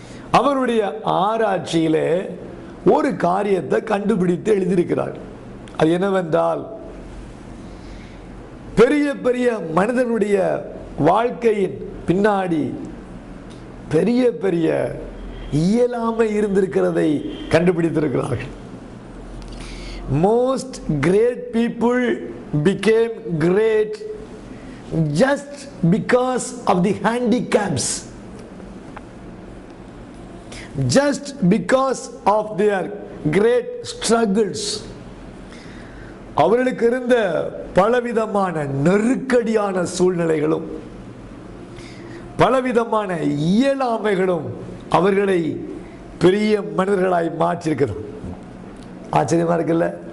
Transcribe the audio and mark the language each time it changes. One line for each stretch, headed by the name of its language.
Tamil: அவருடைய ஆராய்ச்சியிலே ஒரு காரியத்தை கண்டுபிடித்து எழுதியிருக்கிறார். அது என்னவென்றால், பெரிய பெரிய மனிதனுடைய வாழ்க்கையின் பின்னாடி பெரிய பெரிய இயலாமை இருந்திருக்கிறதை கண்டுபிடித்திருக்கிறார்கள்.
English: Most great people became great just because of the handicaps, just because of their great struggles.
Tamil: அவர்களுக்கு இருந்த பலவிதமான நெருக்கடியான சூழ்நிலைகளும் பலவிதமான இயலாமைகளும் அவர்களை பெரிய மனிதர்களாய் மாற்றிருக்கிறது. ஆச்சரியமா இருக்குல்ல?